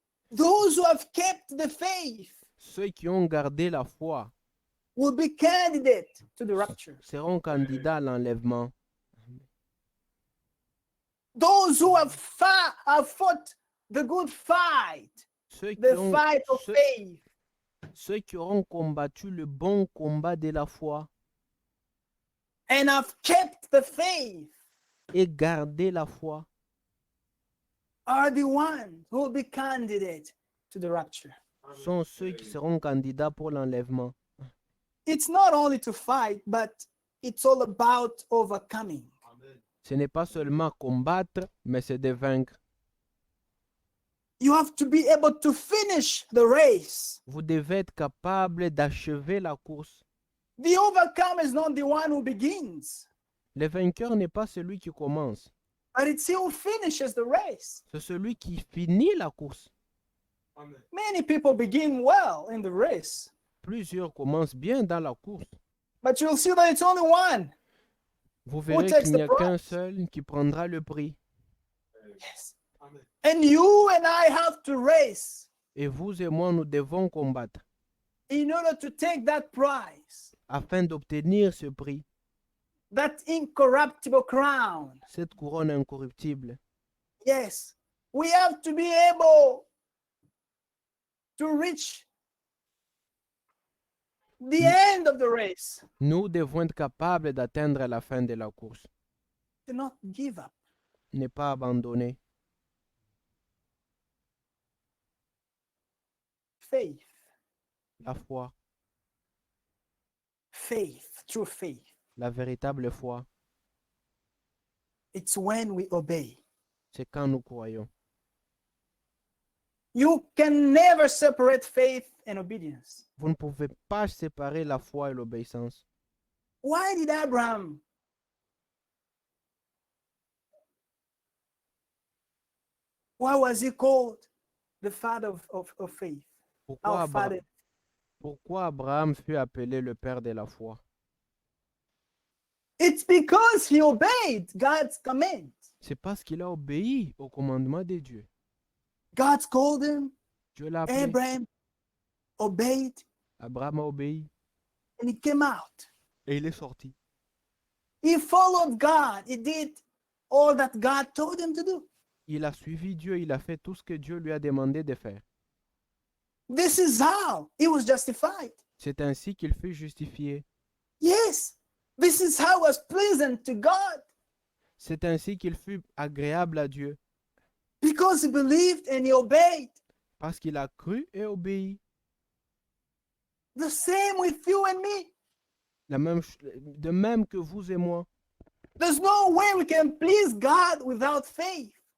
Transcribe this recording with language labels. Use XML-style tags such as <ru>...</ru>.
<en>Those who have kept the faith</en> <fr>Ceux qui ont gardé la foi</fr> <en>will be candidate to the rapture.</en> <fr>seront candidats à l'enlèvement.</fr> <en>Those who have fought the good fight,</en> <fr>Ceux qui,</fr> <en>the</en> <fr>ont,</fr> <en>fight of</en> <fr>ceux-</fr> <en>faith,</en> <fr>ceux qui auront combattu le bon combat de la foi</fr> <en>and have kept the faith</en> <fr>et gardé la foi</fr> <en>are the ones who will be candidate to the rapture.</en> <fr>sont ceux qui seront candidats pour l'enlèvement.</fr> <en>It's not only to fight, but it's all about overcoming.</en> <fr>Ce n'est pas seulement combattre, mais c'est de vaincre.</fr> <en>You have to be able to finish the race.</en> <fr>Vous devez être capable d'achever la course.</fr> <en>The overcomer is not the one who begins,</en> <fr>Le vainqueur n'est pas celui qui commence,</fr> <en>but it's he who finishes the race.</en> <fr>c'est celui qui finit la course.</fr> <en>Many people begin well in the race,</en> <fr>Plusieurs commencent bien dans la course.</fr> <en>but you'll see that it's only one.</en> <fr>Vous verrez</fr> <en>takes</en> <fr>qu'il</fr> <en>the</en> <fr>n'y a qu'un</fr> <en>prize?</en> <fr>seul qui prendra le prix.</fr> <en>Yes. And you and I have to race</en> <fr>Et vous et moi, nous devons combattre</fr> <en>in order to take that prize,</en> <fr>afin d'obtenir ce prix,</fr> <en>that incorruptible crown.</en> <fr>cette couronne incorruptible.</fr> <en>Yes. We have to be able to reach the end of the race.</en> <fr>Nous devons être capables d'atteindre la fin de la course,</fr> <en>Do not give up.</en> <fr>ne pas abandonner.</fr> <en>Faith,</en> <fr>La foi,</fr> <en>faith, true faith.</en> <fr>la véritable foi,</fr> <en>It's when we obey.</en> <fr>c'est quand nous croyons.</fr> <en>You can never separate faith and obedience.</en> <fr>Vous ne pouvez pas séparer la foi et l'obéissance.</fr> <en>Why did Abraham why was he called the father of faith?</en> <fr>Pourquoi,</fr> <en>Our father.</en> <fr>Pourquoi Abraham fut appelé le père de la foi?</fr> <en>It's because he obeyed God's command.</en> <fr>C'est parce qu'il a obéi au commandement de Dieu.</fr> <en>God called him,</en> <fr>Dieu l'a appelé.</fr> <en>Abraham obeyed,</en> <fr>Abraham a obéi</fr> <en>and he came out.</en> <fr>et il est sorti.</fr> <en>He followed God. He did all that God told him to do.</en> <fr>Il a suivi Dieu, il a fait tout ce que Dieu lui a demandé de faire.</fr> <en>This is how he was justified.</en> <fr>C'est ainsi qu'il fut justifié.</fr> <en>Yes, this is how it was pleasant to God,</en> <fr>C'est ainsi qu'il fut agréable à Dieu,</fr> <en>because he believed and he obeyed.</en> <fr>parce qu'il a cru et obéi.</fr> <en>The same with you and me.</en> <fr>De même que vous et moi.</fr> <en>There's no way we can please God without faith.</en>